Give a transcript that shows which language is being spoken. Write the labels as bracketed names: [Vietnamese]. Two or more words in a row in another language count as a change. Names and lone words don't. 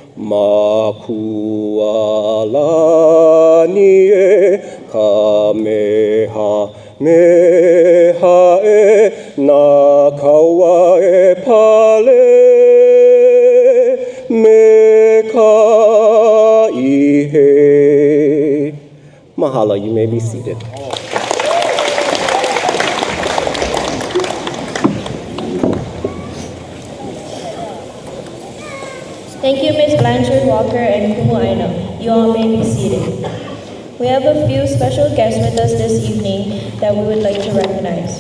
[Hawaiian] Makua lani e kameha, meha e na kaua e pale, me ka ihe. [English] Mahalo, you may be seated. Thank you, Ms. Blanchard Walker and Kumu Aina. You all may be seated. We have a few special guests with us this evening that we would like to recognize.